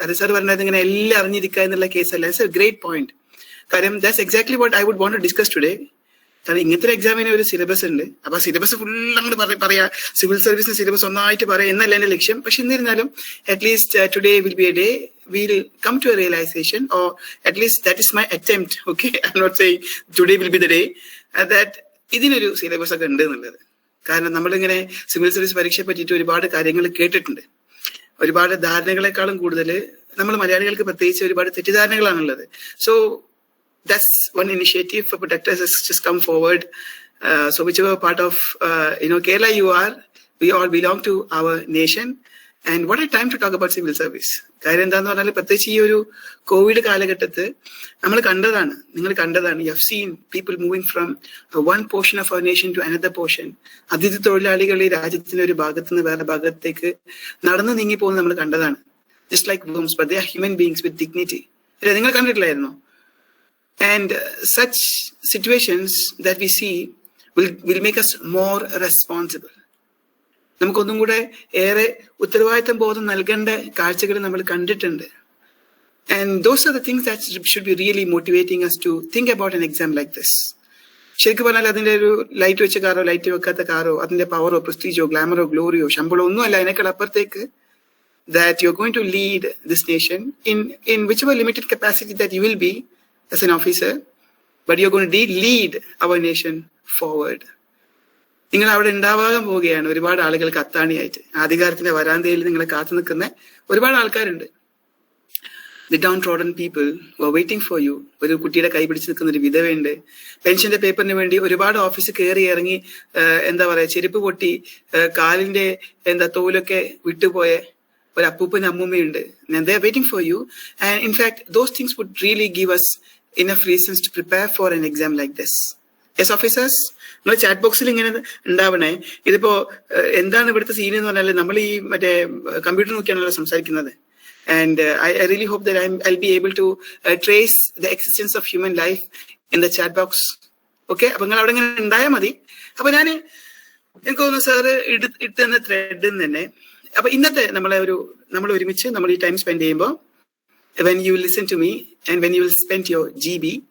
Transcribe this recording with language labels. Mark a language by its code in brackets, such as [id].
[ml] അത് സാർ പറഞ്ഞത് ഇങ്ങനെ എല്ലാം അറിഞ്ഞിരിക്കുക എന്നുള്ള കേസല്ല. [en] It's a great point. [ml] കാര്യം [en] That's exactly what I would want to discuss today. [ml] കാരണം ഇങ്ങനത്തെ ഒരു എക്സാമിന് ഒരു സിലബസ് ഉണ്ട്. അപ്പൊ സിലബസ് ഫുൾ അങ്ങോട്ട് പറയാ, സിവിൽ സർവീസിന് സിലബസ് ഒന്നായിട്ട് പറയാം എന്നല്ല എന്റെ ലക്ഷ്യം. പക്ഷെ എന്നിരുന്നാലും [en] At least today will be a day we'll come to a realization, or at least that is my attempt. Okay, I'm not saying today will be the day that [ml] ഇതിനൊരു സിലബസ് ഒക്കെ ഉണ്ട് എന്നുള്ളത്. കാരണം നമ്മളിങ്ങനെ സിവിൽ സർവീസ് പരീക്ഷയെ പറ്റിയിട്ട് ഒരുപാട് കാര്യങ്ങൾ കേട്ടിട്ടുണ്ട്. ഒരുപാട് ധാരണകളെക്കാളും കൂടുതൽ നമ്മൾ മലയാളികൾക്ക് പ്രത്യേകിച്ച് ഒരുപാട് തെറ്റിദ്ധാരണകളാണുള്ളത്. [en] So that's one initiative for protectors has just come forward. So whichever part of Kerala you are, we all belong to our nation. And what a time to talk about civil service. [ml] കാര്യം എന്താന്ന് പറഞ്ഞാൽ പ്രത്യേകിച്ച് ഈ ഒരു Covid കാലഘട്ടത്ത് നമ്മൾ കണ്ടതാണ്, നിങ്ങൾ കണ്ടതാണ്. [en] You have seen people moving from one portion of our nation to another portion. [ml] അതിഥി തൊഴിലാളികൾ ഈ രാജ്യത്തിന്റെ ഒരു ഭാഗത്ത് നിന്ന് വേറെ ഭാഗത്തേക്ക് നടന്നു നീങ്ങി പോകുന്നത് നമ്മൾ കണ്ടതാണ്. [en] Just like worms, but they are human beings with dignity. [ml] അല്ലെ, നിങ്ങൾ കണ്ടിട്ടില്ലായിരുന്നോ? [en] And such situations that we see will make us more responsible. [ml] നമുക്കൊന്നും കൂടെ ഏറെ ഉത്തരവാദിത്തം ബോധം നൽകേണ്ട കാഴ്ചകൾ നമ്മൾ കണ്ടിട്ടുണ്ട്. [en] And those are the things that should be really motivating us to think about an exam like this. [ml] ശരിക്കും പറഞ്ഞാൽ അതിന്റെ ഒരു ലൈറ്റ് വെച്ച കാറോ ലൈറ്റ് വെക്കാത്ത കാറോ അതിന്റെ പവറോ പ്രസ്റ്റീജോ ഗ്ലാമറോ ഗ്ലോറിയോ ശമ്പളോ ഒന്നുമല്ല. അതിനേക്കാൾ അപ്പുറത്തേക്ക് [en] that you're going to lead this nation in whichever limited capacity that you will be as an officer, but you're going to lead our nation forward. [ml] നിങ്ങൾ അവിടെ ഉണ്ടാവാൻ പോവുകയാണ് ഒരുപാട് ആളുകൾക്ക് അത്താണിയായിട്ട്. അധികാരത്തിന്റെ വരാന്തയിൽ നിങ്ങളെ കാത്തു നിൽക്കുന്ന ഒരുപാട് ആൾക്കാരുണ്ട്. [en] The downtrodden people who are waiting for you. [ml] ഒരു കുട്ടിയുടെ കൈ പിടിച്ച് നിൽക്കുന്ന ഒരു വിധവയുണ്ട്. പെൻഷന്റെ പേപ്പറിന് വേണ്ടി ഒരുപാട് ഓഫീസ് കയറി ഇറങ്ങി എന്താ പറയാ ചെരുപ്പ് പൊട്ടി കാലിന്റെ തോലൊക്കെ വിട്ടുപോയ ഒരു അപ്പൂപ്പൻ അമ്മൂമ്മയുണ്ട്. [en] And they are waiting for you. And in fact, those things would really give us enough reasons to prepare for an exam like this. Yes, officers, [ml] നിങ്ങൾ ചാറ്റ് ബോക്സിൽ ഇങ്ങനെ ഉണ്ടാവണേ. ഇതിപ്പോ എന്താണ് ഇവിടുത്തെ സീൻ എന്ന് പറഞ്ഞാൽ നമ്മൾ ഈ മറ്റേ കമ്പ്യൂട്ടർ നോക്കിയാണല്ലോ സംസാരിക്കുന്നത്. [en] And I really hope that I'll be able to trace the existence of human life in the chat box. [ml] Okay, അപ്പൊ നിങ്ങൾ അവിടെ ഇങ്ങനെ ഉണ്ടായാൽ മതി. അപ്പൊ എനിക്ക് തോന്നുന്നു സാറ് ഇട്ടുന്ന ത്രെഡ് തന്നെ. അപ്പൊ ഇന്നത്തെ നമ്മൾ ഒരുമിച്ച് നമ്മൾ ഈ ടൈം സ്പെൻഡ് ചെയ്യുമ്പോൾ [en] when you listen to me and when you will spend your GB,